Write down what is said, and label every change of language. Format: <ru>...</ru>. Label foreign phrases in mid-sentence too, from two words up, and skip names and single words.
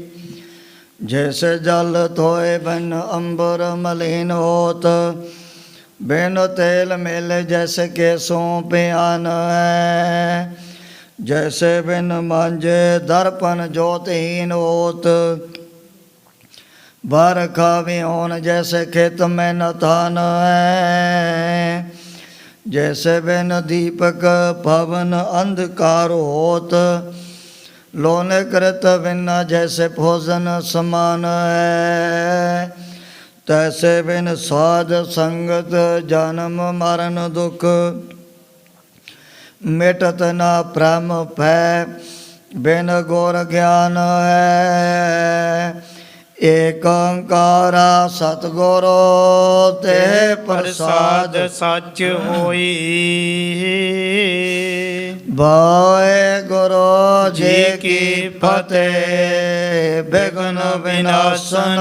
<pa>ਜੈਸੇ ਜਲ ਧੋਏ ਬਿਨ ਅੰਬਰ ਮਲੀਨ ਹੋਤ, ਬਿਨ ਤੇਲ ਮਿਲ ਜੈਸੇ ਕੇਸੋਂ ਪਿਆਨ ਹੈ। ਜੈਸੇ ਬਿਨ ਮਾਂਜੇ ਦਰਪਨ ਜੋਤਹੀਨ ਹੋਤ, ਬਰਖਾ ਵਿਹੋਨ ਜੈਸੇ ਖੇਤ ਮੇਂ ਨ ਥਾਨ ਹੈ। ਜੈਸੇ ਬਿਨ ਦੀਪਕ ਭਵਨ ਅੰਧਕਾਰ ਹੋਤ, ਲੋਨੇ ਕ੍ਰਿਤ ਬਿਨਾ ਜੈਸੇ ਭੋਜਨ ਸਮਾਨ ਹੈ। ਤੈਸੇ ਬਿਨ ਸਾਧ ਸੰਗਤ ਜਨਮ ਮਰਣ ਦੁਖ, ਮਿਟਤ ਨ ਭ੍ਰਮ ਭੈ ਬਿਨ ਗੁਰ ਗਿਆਨ ਹੈ। ਏਕ ਓੰਕਾਰਾ ਸਤਿਗੁਰੂ ਤੇ ਪ੍ਰਸਾਦ ਸੱਚ ਹੋਈ। ਵਾਹਿਗੁਰੂ ਜੀ ਕੀ ਫਤਿਹ। ਬਿਘਨ ਵਿਨਾਸ਼ਨ</pa>